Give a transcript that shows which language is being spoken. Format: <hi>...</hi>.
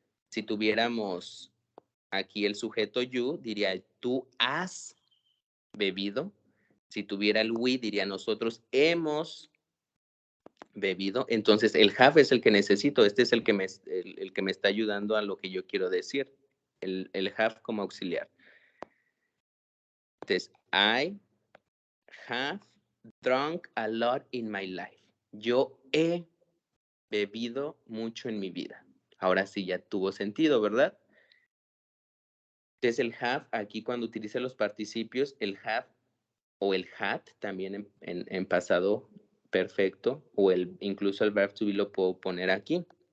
<es>Si tuviéramos aquí el sujeto you, diría tú has bebido. Si tuviera el we, diría nosotros hemos bebido. Entonces, el have es el que necesito. Este es el que me está ayudando a lo que yo quiero decir. El have como auxiliar. Entonces,</es> <en>I have drunk a lot in my life.</en> <es>Yo he bebido mucho en mi vida. Ahora sí ya tuvo sentido, ¿verdad? Entonces, el have, aquí cuando utilice los participios, el have o el had también en pasado perfecto, o incluso el verb to be lo puedo poner aquí.</es>